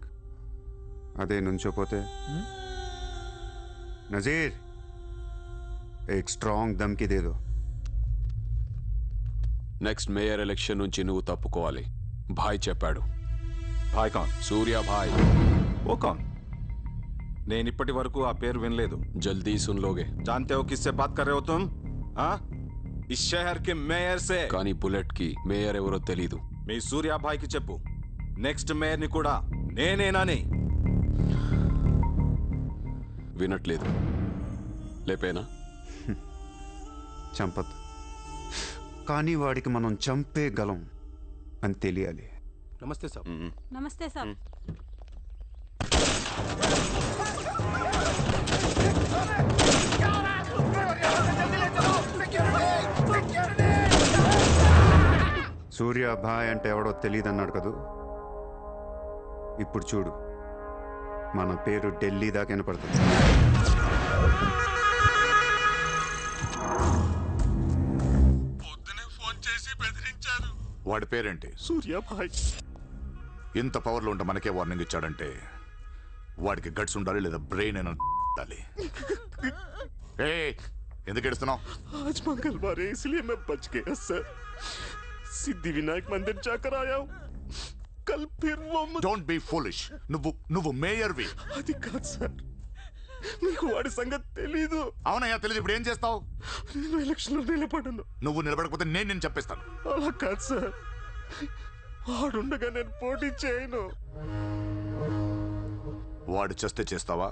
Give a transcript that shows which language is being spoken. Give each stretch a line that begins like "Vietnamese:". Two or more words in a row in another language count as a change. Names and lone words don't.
Telugu: అదే నుంచోపోతే
Hindi: నజీర్ एक स्ट्रांग धमकी दे दो.
Telugu: నెక్స్ట్ మేయర్ ఎలక్షన్ నుంచి నువ్వు తప్పుకోవాలి. భాయ్ చెప్పాడు.
Hindi: भाई कौन? सूर्य भाई. वो कौन?
Telugu: నేను ఇప్పటి వరకు ఆ పేరు వినలేదు.
Hindi: जल्दी सुन लोगे. जानते हो किससे बात कर रहे हो तुम? हाँ, इस शहर के మేయర్ से.
Telugu: కానీ బుల్లెట్ కి మేయర్ ఎవరో తెలీదు. మీ సూర్య భాయ్ కి చెప్పు, నెక్స్ట్ మేయర్ ని కూడా నేనేనాని. వినట్లేదు. లేపేనా? చంపద్దు, కానీ వాడికి మనం చంపేయగలం అని తెలియాలి.
Hindi: नमस्ते साहब.
Telugu: నమస్తే సార్. సూర్య భాయ్ అంటే ఎవడో తెలియదు అన్నాడు కదూ. ఇప్పుడు చూడు, మన పేరు ఢిల్లీ దాకా వినపడుతుంది. పొద్దునే ఫోన్ చేసి బెదిరించారు. వాడి పేరేంటి? సూర్య భాయ్. ఇంత పవర్లో ఉంటే మనకే వార్నింగ్ ఇచ్చాడంటే వాడికి గట్స్ ఉండాలి, లేదా బ్రెయిన్ అయినా ఉండాలి. ఎందుకు ఏడుస్తున్నావు?
Hindi: आज मंगलवार है इसलिए मैं बच गया सर. सिद्धिविनायक मंदिर जाकर आया हूँ. कल फिर वो
English: Don't be foolish.
Telugu: నువ్వు మేయర్వి. అది కాదు సార్, మీకు వాడి సంగతి తెలీదు. అవునయ్యా తెలీదు. ఇప్పుడు ఏం చేస్తావు? నేను ఎలక్షన్లో నిలబడను. నువ్వు నిలబడకపోతే నేను చెప్పేస్తాను. అలా కాదు సార్, వాడుండగా నేను పోటీ చేయను. వాడు చేస్తే చేస్తావా?